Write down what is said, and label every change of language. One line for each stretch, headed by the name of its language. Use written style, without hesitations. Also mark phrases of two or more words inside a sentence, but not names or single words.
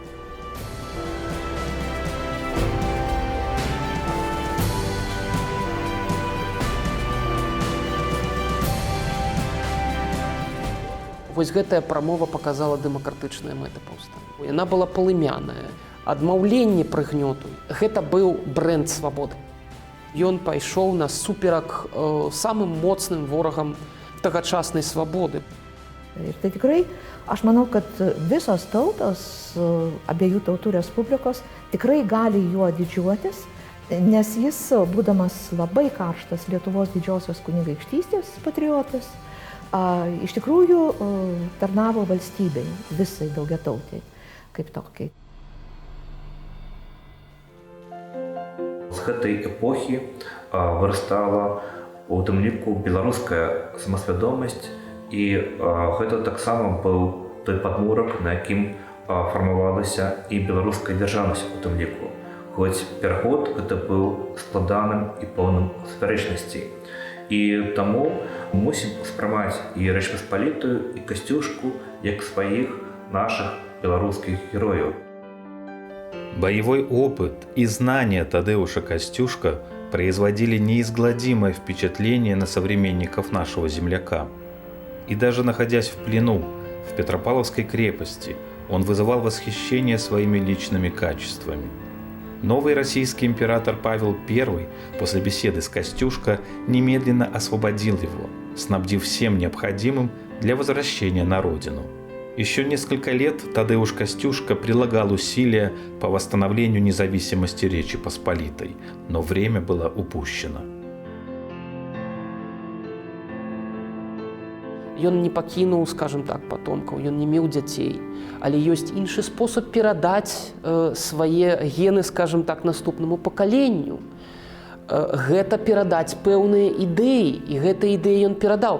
Belarusian: Вось гэтая прамова паказала дэмакратычныя мэты паўстання. Яна была палымяная, адмаўленне прыгнёту. Гэта быў брэнд свабоды. Ён пайшоў насуперак самым моцным ворагам тагачаснай свабоды.
Lithuanian: Ir tai tikrai, aš manau, kad visos tautos, abiejų tautų respublikos, tikrai gali juo didžiuotis, nes jis, būdamas labai karštas Lietuvos didžiosios kunigaikštystės patriotas, iš tikrųjų tarnavo valstybei, visai daugiatautiai, kaip tokiai.
Belarusian: З гэтай эпохі вырастала у тым ліку беларуская самасвядомасць, і гэта таксама быў той падмурак, на якім фармавалася і беларуская дзяржаўнасць у тым ліку. Хоць пераход гэта быў складаным і поўным спярэчнасцей. І таму мусім успрымаць і Рэч Паспалітую, і Касцюшку як сваіх наших беларускіх герояў.
Russian: Боевой опыт и знания Тадеуша Костюшко производили неизгладимое впечатление на современников нашего земляка. И даже находясь в плену в Петропавловской крепости, он вызывал восхищение своими личными качествами. Новый российский император Павел I после беседы с Костюшко немедленно освободил его, снабдив всем необходимым для возвращения на родину. Еще несколько лет Тадеуш Костюшко прилагал усилия по восстановлению независимости Речи Посполитой, но время было упущено.
Belarusian: Ён не пакінуў,
Russian: скажем так,
Belarusian: патомкаў, ён не меў дзяцей, але ёсць іншы спосаб перадаць свае гены,
Russian: скажем так,
Belarusian: наступнаму пакаленню. Гэта перадаць пэўныя ідэі, і гэтыя ідэі ён перадаў.